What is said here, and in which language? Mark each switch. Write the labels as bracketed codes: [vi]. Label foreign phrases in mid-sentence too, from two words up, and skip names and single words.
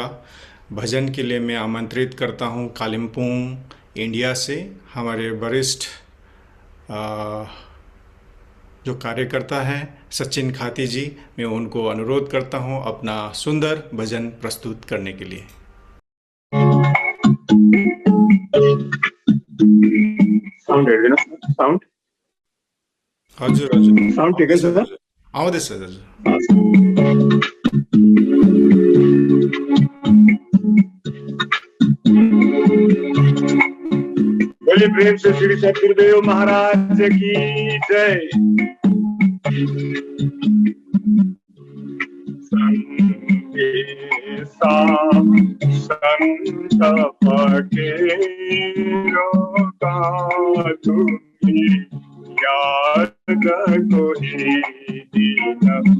[hi] भजन के लिए मैं आमंत्रित करता हूँ कालिम्पोंग इंडिया से हमारे वरिष्ठ जो कार्यकर्ता हैं सचिन खाती जी। मैं उनको अनुरोध करता हूँ अपना सुंदर भजन प्रस्तुत करने के लिए। साउंड है ना? साउंड [ne] हजुर हजुर साउंड ठिकै छ सर? आउँदैछ हजुर। [hi] बोलिए प्रेम से श्री सतगुरुदेव महाराज की जय। संदेशा संत फकीरों का तुम्हें याद कोई दिन